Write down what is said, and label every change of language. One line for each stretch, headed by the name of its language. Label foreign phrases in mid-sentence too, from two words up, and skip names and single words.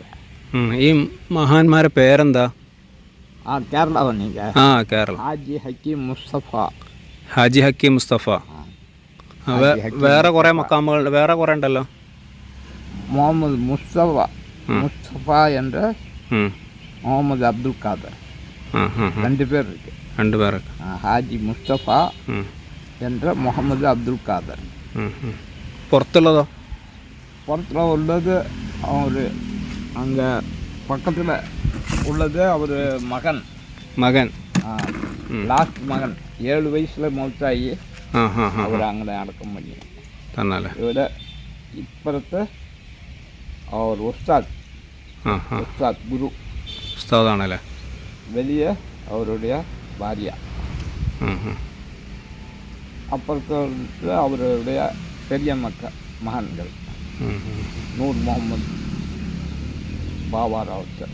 Malayalam: ഈ മഹാന്മാരെ പേരെന്താ? കേരള കേരള. ഹാജി ഹക്കീം മുസ്തഫ. ഹാജി ഹക്കീം മുസ്തഫ. വേറെ കുറേ മക്കാമുകൾ വേറെ കുറേ ഉണ്ടല്ലോ.
Tamil: മുഹമ്മദ് മുസ്തഫ என்ற முகமது அப்துல் காதர். 2 பேர் இருக்கு. 2 பேர். ഹാജി മുസ്തഫ என்ற മുഹമ്മദ് അബ്ദുൽ ഖാദർ.
Malayalam: പുറത്തുള്ളതോ? പുറത്തുള്ള ഉള്ളത്
Tamil: அவர் அங்கே பக்கத்தில் உள்ளது அவர் மகன் லாஸ்ட் மகன் 7 வயசில் மௌத்தாகி அவர்
Malayalam: അങ്ങനെ അടക്കം
Tamil: பண்ணி
Malayalam: തന്നാലേ. ഇവിടെ ഇപ്പുറത്ത് അവർ ഉസ്താദ് ഗുരു ഉസ്താദാണല്ലേ. വലിയ അവരുടെ ഭാര്യ. അപ്പുറത്ത് അവരുടെ
Tamil: பெரிய மகன்கள்
Malayalam: നൂർ മുഹമ്മദ് ബാബാറാവത്ത്.